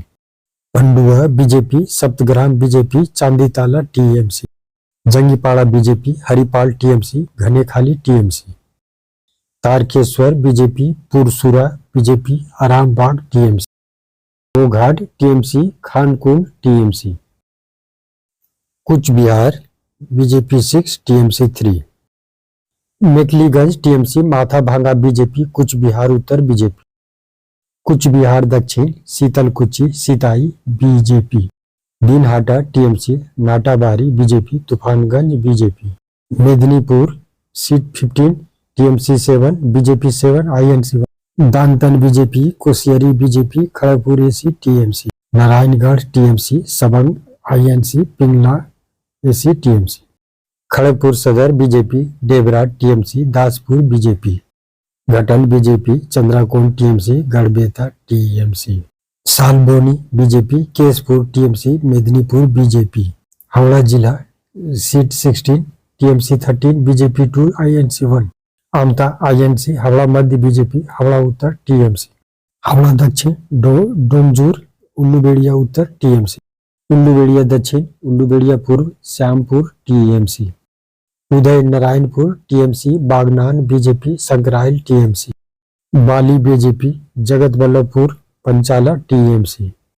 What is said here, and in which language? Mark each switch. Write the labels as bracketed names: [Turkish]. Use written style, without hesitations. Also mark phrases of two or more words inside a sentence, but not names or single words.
[Hindi] पंडुआ बीजेपी, सप्तग्राम बीजेपी, चांदीताला टीएमसी। जंगीपाड़ा बीजेपी, हरिपाल टीएमसी, घनेखाली टीएमसी। तारकेश्वर बीजेपी, पुरसुरा बीजेपी, आरामबाग टीएमसी। गोघाट टीएमसी, खानकुंड टीएमसी। कुछ बिहार बीजेपी 6 टीएमसी 3। मेखलीगंज टीएमसी, माथा भांगा बीजेपी, कुछ बिहार उत्तर बीजेपी। कुछ बिहार दक्षिण शीतलकुची सिताई बीजेपी। दिनहाटा टीएमसी, नाटाबारी बीजेपी, तूफानगंज बीजेपी। मेदिनीपुर सीट 15 टीएमसी 7 बीजेपी 7 आईएनसी 1। दांतन बीजेपी, कोसियरी बीजेपी, खड़गपुर एसी टीएमसी। नारायणगढ़ टीएमसी, सबंग आईएनसी, पिंगला एसी टीएमसी। खड़गपुर सदर बीजेपी, डेबरा टीएमसी, दासपुर बीजेपी। घटल बीजेपी, चंद्राकोट टीएमसी, गढ़बेता टीएमसी। सालबोनी बीजेपी, केसपुर टीएमसी, मेदिनीपुर बीजेपी। हावड़ा जिला सीट 16 टीएमसी 13 बीजेपी 2 आईएनसी 1। आमता आईएनसी, हावड़ा मध्य बीजेपी, हावड़ा उत्तर टीएमसी। हावड़ा दक्षिण डोमजूर उल्लूबेड़िया उत्तर टीएमसी। उल्लूबेड़िया दक्षिण, उल्लूबेड़िया पूर्व, श्यामपुर टीएमसी। उदय नारायणपुर टीएमसी, बागनान बीजेपी, संकराइल टीएमसी। बाली बीजेपी, जगत वल्लभपुर पंचाला टीएमसी।